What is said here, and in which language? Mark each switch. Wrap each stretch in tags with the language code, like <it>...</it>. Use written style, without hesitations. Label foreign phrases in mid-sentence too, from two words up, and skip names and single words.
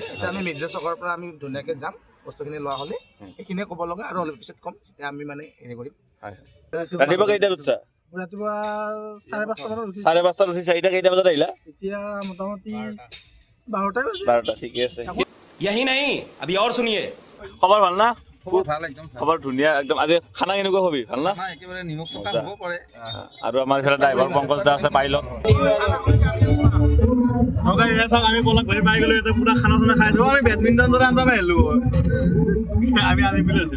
<as>এতিয়া আমি মিৰ্জা চকৰ পৰা আমি ধুনীয়াকে যাম, বস্তুখিনি লোৱা হ'লে এইখিনিয়ে ক'ব লগা, আৰু অলপ পিছত ক'ম যেতিয়া আমি মানে হেৰি কৰিম। ৰাতিপুৱা কেইটাত উঠছা? ৰাতিপুৱা 5:30 মানত উঠিছো। 5:30 উঠিছা, এতিয়া কেইটা বজাত আহিলা? এতিয়া মোটামুটি 12টা বাজে। 12টা, ঠিকে আছে।</as> <hi>यही नहीं अभी और सुनिए।</hi> <as>খবৰ ভাল না? ভাল একদম খবৰ ধুনীয়া একদম। আজি খানা কেনেকুৱা হবি? ভাল না? একেবাৰে নিমখ চকা হ'ব পাৰে। আৰু আমাৰ ইফালে ড্ৰাইভাৰ পংকজ দা আছে, পাইলট। আমি পলক ঘূৰি পাই গ'লো, এতিয়া পুৰা খানা চানা খাইছো। আমি বেডমিণ্টন দৰে আনবা আহিলো, আমি আনি বুলি আছিলো।</as>